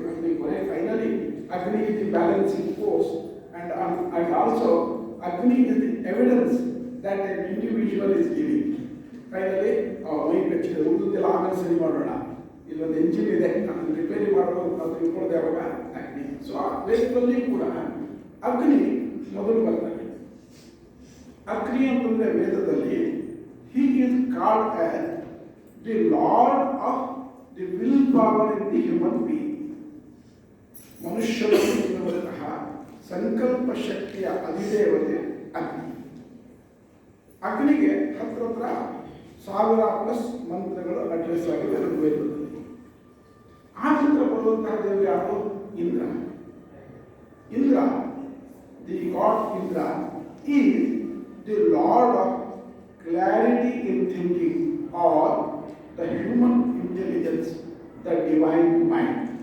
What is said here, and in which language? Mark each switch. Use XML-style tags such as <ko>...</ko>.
<kn>ಅಗ್ನಿ ಕೊನೆ</kn> <en>Finally Agni is the balancing force and also Agni is the evidence that an individual is living.</en> <kn>Finally ಮೈ ಬೆಚ್ಚಿದೆ, ಉಳಿದೆಲ್ಲ ಆಮೇಲೆ ಸರಿ ಮಾಡೋಣ, ಇಲ್ಲೊಂದು ಎಂಜಿನ್ ಇದೆ ಅದನ್ನು ರಿಪೇರಿ ಮಾಡಬಹುದು ಅಂತ ತಿಳ್ಕೊಳ್ಳೋದು ಯಾವಾಗ ಅಗ್ನಿ. ಸೊ ಆ ವೇದದಲ್ಲಿ ಕೂಡ ಅಗ್ನಿ ಮೊದಲು ಬರ್ತಾನೆ. ಅಗ್ನಿ ಅಂತಂದ್ರೆ ವೇದದಲ್ಲಿ</kn> <en>he is called as the lord of the will power in the human being.</en> <kn>ಮನುಷ್ಯನಲ್ಲಿರುವಂತಹ ಸಂಕಲ್ಪ ಶಕ್ತಿಯ ಅಧಿದೇವತೆ ಅಗ್ನಿ. ಅಗ್ನಿಗೆ ಹತ್ರ 1000+ ಮಂತ್ರಗಳು ಅಡ್ರೆಸ್ ಆಗಿದೆ ಋಗ್ವೇದದಲ್ಲಿ. ಆ ನಂತರ ಬರುವಂತಹ ದೇವರು ಯಾರು? Indra.</kn> <en>Indra, the god Indra is the lord of clarity in thinking or the human intelligence, the divine mind.</en>